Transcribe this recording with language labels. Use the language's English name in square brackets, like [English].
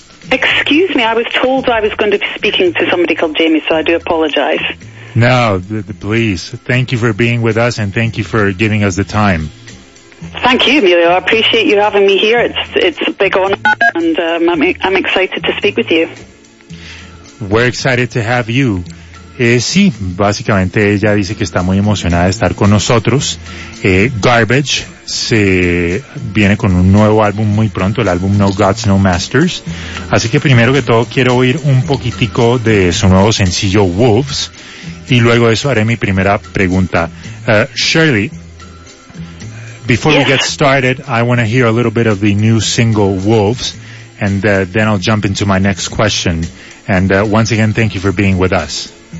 [English] Excuse me, I was told I was going to be speaking to somebody called Jimmy, so I do apologize. No, please. Thank you for being with us, and thank you for giving us the time. Thank you, Emilio. I appreciate you having me here. It's a big honor, and I'm excited to speak with you. We're excited to have you. [Spanish] Sí, básicamente ella dice que está muy emocionada de estar con nosotros. Garbage se viene con un nuevo álbum muy pronto, el álbum No Gods, No Masters. Así que primero que todo quiero oír un poquitico de su nuevo sencillo Wolves. Y luego de eso haré mi primera pregunta. [English] Shirley, before we get started, I want to hear a little bit of the new single Wolves, and then I'll jump into my next question. And once again, thank you for being with us.